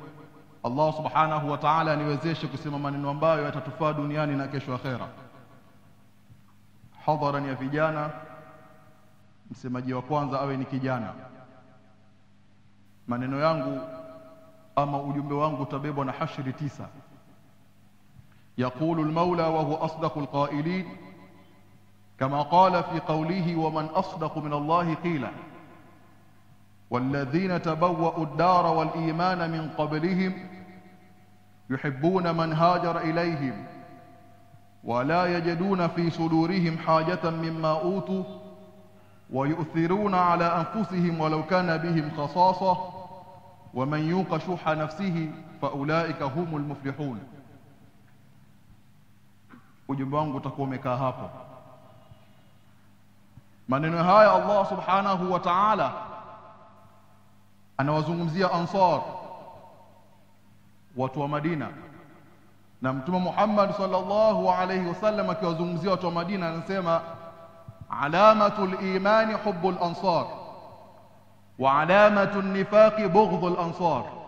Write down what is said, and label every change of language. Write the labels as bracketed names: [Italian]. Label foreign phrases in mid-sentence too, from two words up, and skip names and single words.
[Arabic] الله سبحانه وتعالى [Swahili] niwezeshe kusema maneno ambayo yatatufaa duniani na kesho akhera. Hadharan ya vijana, msemaji wa kwanza awe ni kijana. Maneno yangu ama ujumbe wangu utabebwa na hashri 9. [Arabic] يقول المولى وهو أصدق القائلين كما قال في قوله ومن أصدق من الله قيلا والذين تبوأوا الدار والإيمان من قبلهم يحبون من هاجر إليهم ولا يجدون في صدورهم حاجة مما أوتوا ويؤثرون على أنفسهم ولو كان بهم خصاصة ومن يوق شح نفسه فأولئك هم المفلحون. [Swahili] Ujumbe wangu utakuwa umekaa hapo. Maneno haya [Arabic] الله سبحانه وتعالى [Swahili] anawazungumzia Ansar, watu wa Madina, na Mtume Muhammad [Arabic] صلى الله عليه وسلم [Swahili] akiwazungumzia watu wa Madina anasema [Arabic] علامة الإيمان حب الأنصار وعلامة النفاق بغض الأنصار.